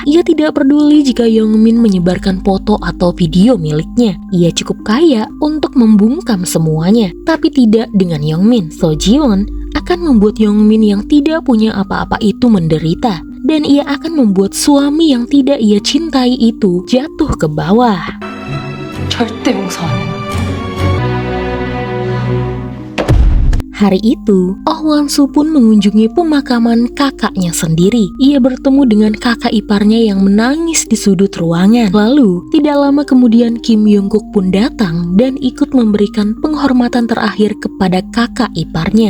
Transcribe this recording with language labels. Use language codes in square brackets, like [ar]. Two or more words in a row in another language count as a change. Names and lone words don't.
[id] Ia tidak peduli jika Yongmin menyebarkan foto atau video miliknya. Ia cukup kaya untuk membungkam semuanya. Tapi tidak dengan Yongmin. So Ji-won akan membuat Yongmin yang tidak punya apa-apa itu menderita. Dan ia akan membuat suami yang tidak ia cintai itu jatuh ke bawah. [ko] 절대 용서 안 해. [id] Hari itu, Oh Wan-soo pun mengunjungi pemakaman kakaknya sendiri. Ia bertemu dengan kakak iparnya yang menangis di sudut ruangan. Lalu, tidak lama kemudian Kim Young-kook pun datang dan ikut memberikan penghormatan terakhir kepada kakak iparnya.